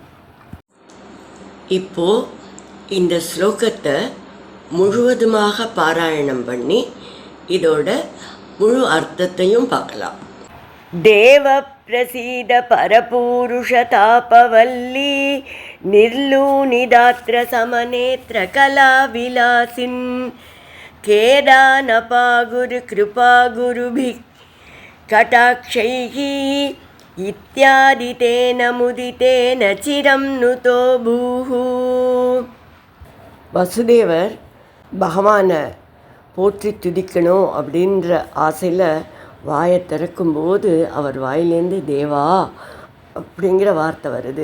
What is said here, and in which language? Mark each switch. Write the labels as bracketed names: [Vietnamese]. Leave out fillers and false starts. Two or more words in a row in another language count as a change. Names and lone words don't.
[Tamil] இப்போ இந்த ஸ்லோகத்தை முழுவதுமாக பாராயணம் பண்ணி இதோட முழு அர்த்தத்தையும் பார்க்கலாம். [Sanskrit] தேவ பிரசீத பரபூருஷ தாபவல்லி, ನಿರ್ಲೂನಿದಾತ್ರ ಸಮನೇತ್ರ ಕಲಾವಿಲಾಸಿನ್, ಖೇದಾನಪಾ ಗುರು ಕೃಪಾ ಗುರುಭಿಃ ಕಟಾಕ್ಷೈಃ, இத்தியாதி தேன முதித்தேன சிரம் நுதோ பூஹ. [Tamil] வசுதேவர் பகவானை போற்றி துதிக்கணும் அப்படின்ற ஆசையில் வாயை திறக்கும்போது அவர் வாயிலேருந்து தேவா அப்படிங்கிற வார்த்தை வருது.